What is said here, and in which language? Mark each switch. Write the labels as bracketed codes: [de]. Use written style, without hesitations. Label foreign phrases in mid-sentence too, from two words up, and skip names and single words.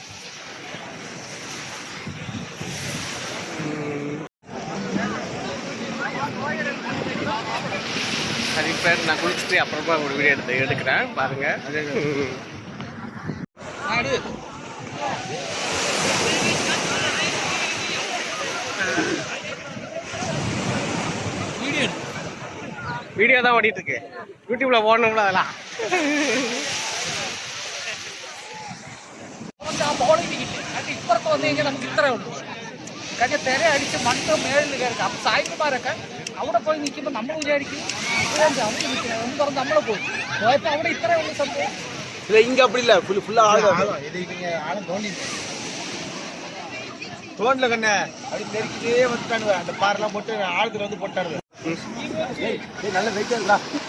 [ta] சரி ஃப்ரெண்ட், நான் குளிச்சுட்டு அப்புறமா ஒரு வீடியோ எடுக்கிறேன் பாருங்க. வீடியோ தான் ஓடிட்டு இருக்கு. யூடியூப்ல போடணும்ல அதெல்லாம். [ml] ഇപ്പുറത്ത് വന്നു കഴിഞ്ഞാൽ നമുക്ക് ഇത്രേ ഉള്ളൂ. കാര്യം തിര അടിച്ച് മണ്ണ് മേളിൽ കയറി. അപ്പം സായിപ്പന്മാരൊക്കെ അവിടെ പോയി നിൽക്കുമ്പോൾ നമ്മൾ വിചാരിക്കും എന്ന് പറഞ്ഞ് നമ്മൾ പോയപ്പോൾ അവിടെ ഇത്രേ ഉള്ളൂ സംഭവം. [ta] இல்லை இங்கே அப்படி இல்லை, ஃபுல்லாக ஆளும் தோண்டில் கண்ணே அப்படி நெருக்கிட்டே வந்துட்டானுங்க. அந்த பாரெல்லாம் போட்டு ஆழத்துல வந்து போட்டானுங்க. நல்ல வெயிட்டா இருக்கா